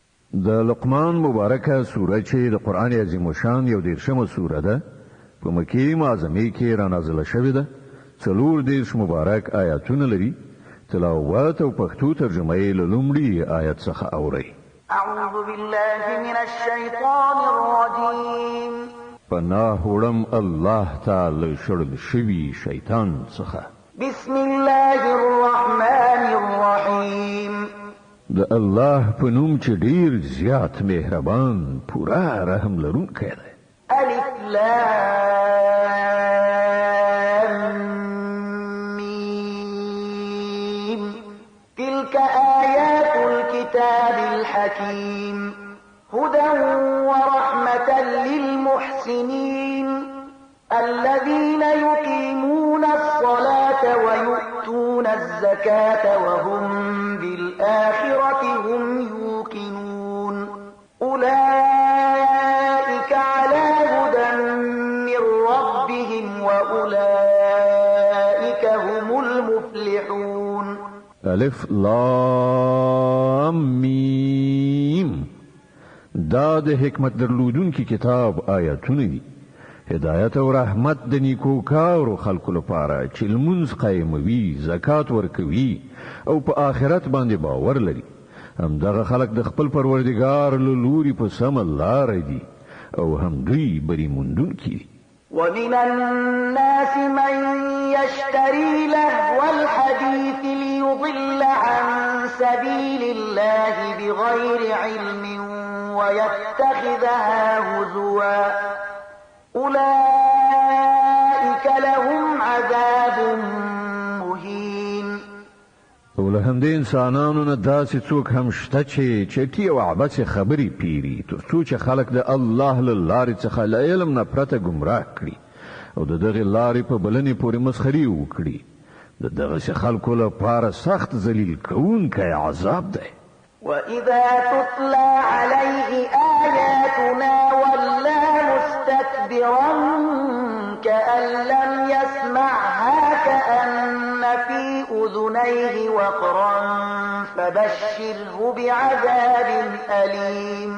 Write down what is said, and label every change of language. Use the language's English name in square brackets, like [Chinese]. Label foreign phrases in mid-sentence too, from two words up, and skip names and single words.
[Pashto] د لقمان مبارکه سوره چې د قران عظیم شان یو 13مه سوره ده په مکه معظمه کې را نازله شوې ده. 14 مبارک آیاتونه لري. تلاوت او پښتو ترجمه یې له لومړي آیت څخه اورئ. [Arabic] اعوذ بالله من الشیطان الرجیم. [Pashto] پناه وړم الله تعالی شړل شوی شیطان څخه. [Arabic] بسم الله الرحمن الرحیم. [Pashto] د الله په نوم چې ډیر زیات مهربان پورا رحم لرونکی دی. [Arabic] الف لام میم. تلك آیات الكتاب الحکیم هدى ورحمة للمحسنين الذين يقيمون الصلاة ويؤتون الزكاة وهم بالآخرة هم يوقنون أولئك على هدى من ربهم وأولئك هم المفلحون. الف لام میم. [Pashto] دا د حکمت درلودونکي کتاب آیاتونه دي. هدایت او رحمت د نیکو کارو خلکو لپاره چې لمونځ قایموي، زکات ورکوي او په آخرت باندې باور لري. همدغه خلک د خپل پروردګار له لوري په سمه لاره دي او هم دوی بری موندونکي دي. [Arabic] ومن الناس من يشتري لهو الحديث ليضل عن سبيل الله بغير علم ويتخذها هزوا أولئك لهم عذاب مهين. [Pashto] ولهم د انسانانو نه داسې څوک هم شته چې چټي او عبث خبرې پیری تر څو چې خلک د الله له لارې څخه له علم نه پرته ګمراه کړي او د دغې لارې په بلنې پورې مسخري وکړي. د دغسې خلکو لپاره سخت ذلیل کوونکی عذاب دی. [Arabic] وإذا تتلى عليه آياتنا ولى مستكبرا كأن لم يسمعها كأن في أذنيه وقرا فبشره بعذاب أليم.